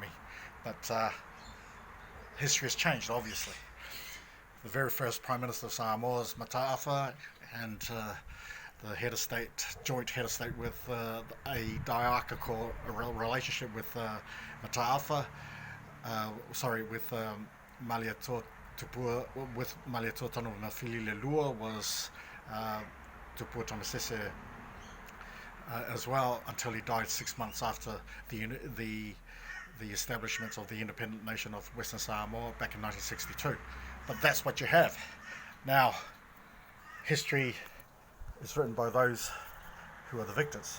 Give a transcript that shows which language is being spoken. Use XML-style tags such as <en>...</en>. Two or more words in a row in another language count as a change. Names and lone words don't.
<en>But history has changed, obviously. The very first Prime Minister of Samoa is Mataafa, and the head of state, joint head of state with a diarchical relationship with Mataafa, with Malietoa Tupua, with Malietoa Tonu Mawhili Lelua was Tupua Tamasese as well, until he died 6 months after the establishment of the independent nation of Western Samoa back in 1962. But that's what you have. Now, history is written by those who are the victors.</en>